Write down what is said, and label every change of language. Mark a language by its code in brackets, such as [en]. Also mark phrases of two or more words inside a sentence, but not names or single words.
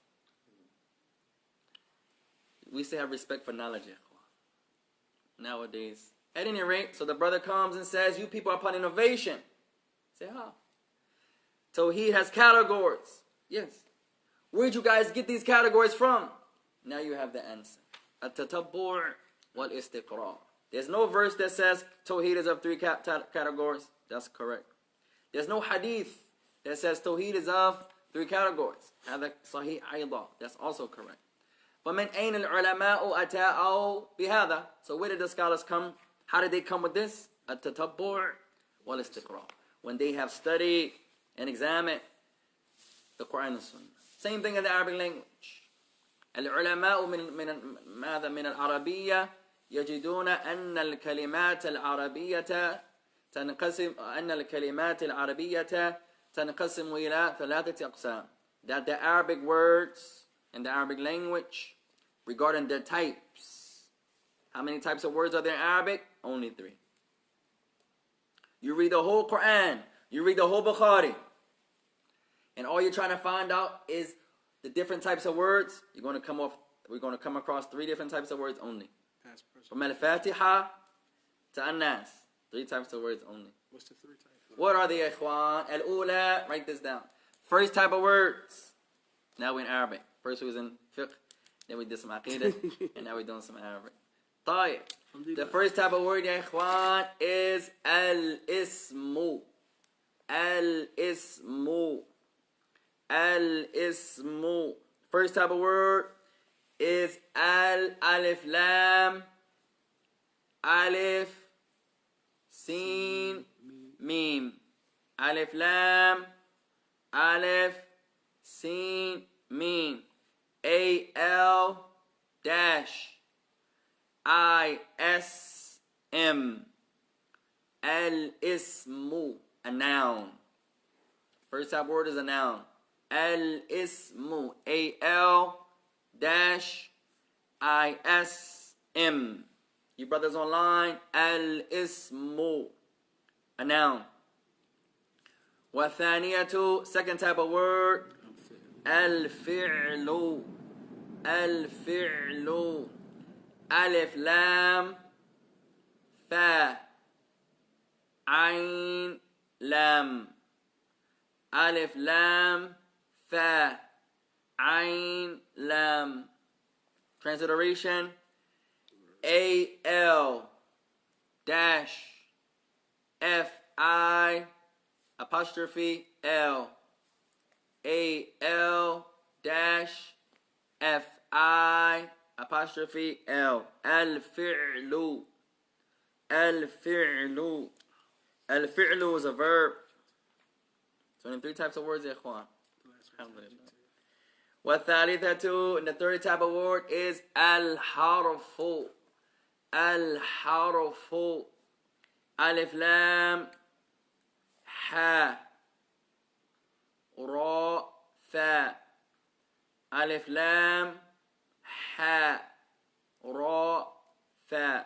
[en] We still have respect for knowledge, nowadays. At any rate, so the brother comes and says, you people are upon innovation. Say, how? Tawheed has categories. Yes. Where'd you guys get these categories from? Now you have the answer. [ar] التتبع والاستقراء'. [en] There's no verse that says Tawheed is of 3 categories. That's correct. There's no hadith that says Tawheed is of 3 categories. [ar] هذا صحيح أيضا. [en] That's also correct. [ar] فَمِنْ أَيْنَ الْعُلَمَاءُ أَتَاءَوْا بِهَذَا. [en] So where did the scholars come? How did they come with this? [ar] التتبع والاستقراء'. [en] When they have studied and examined the Quran and Sunnah. Same thing in the Arabic language. [ar] العلماء من العربية يجدون أن الكلمات العربية تنقسم إلى 3 أقسام. [en] That the Arabic words in the Arabic language regarding their types. How many types of words are there in Arabic? Only 3. You read the whole Quran, you read the whole Bukhari, and all you're trying to find out is the different types of words. We're going to come across 3 different types of words only. From Al-Fatiha to An-Nas. 3 types of words only. What's the 3 types? What are the ikhwan? Al-Ula, write this down. First type of words. Now we're in Arabic. First we was in fiqh, then we did some aqidah, and now we're doing some Arabic. طيب. The first type of word, [ar] يا إخوان, [en] is al-ismu. Al-ismu. Al-ismu. First type of word is [ar] الألف لام ألف سين ميم. ألف لام ألف سين ميم. [en] A-L dash I-S-M. Al-ismu. A noun. First type of word is a noun. Al-ismu. A-L dash I-S-M. You brothers online, al-ismu. A noun. Wa-thaniyatu. Second type of word. Al-fi'lu. Al-fi'lu. [ar] ألف لام فاء عين لام. ألف لام فاء عين لام. [en] Transliteration: A-L dash F-I apostrophe L. A-L dash F-I apostrophe L. Al-fi'lu. Al-fi'lu. Al-fi'lu is a verb. So in 3 types of words, ikhwan. وَالثَّالِثَةُ, and the third type of word is al-harfu. [ar] الحرف. ألف لام حاء راء فاء. ألف لام حاء راء فاء.